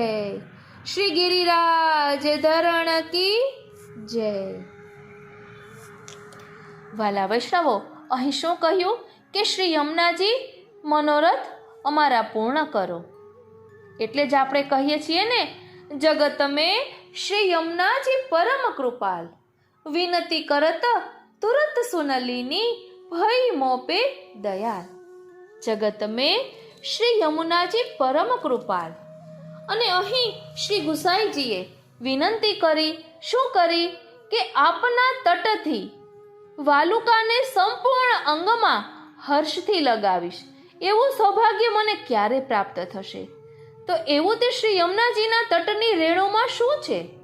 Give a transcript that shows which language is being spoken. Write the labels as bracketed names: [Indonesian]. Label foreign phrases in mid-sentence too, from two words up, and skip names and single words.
[Gujarati] શ્રી ગિરિરાજ ધરણ કી જય. વાલા વૈષ્ણવો, અહીં શું કહ્યું કે શ્રી યમુનાજી મનોરથ અમારા પૂર્ણ કરો. એટલે જ આપણે કહીએ છીએ ને [Braj] જગત में श्री यमुनाजी परम कृपाल, विनती करत तुरंत सुनलीनी भई मोपे दयाल। जगत में श्री यमुनाजी परम कृपाल। [Gujarati] અને અહીં શ્રી ગુસાઈજીએ વિનંતી કરી, શું કરી કે આપના તટથી વાલુકાને સંપૂર્ણ અંગમાં હર્ષથી લગાવીશ, એવું સૌભાગ્ય મને ક્યારે પ્રાપ્ત થશે? તો એવું તે શ્રી યમુનાજીના તટની રેણુમાં શું છે?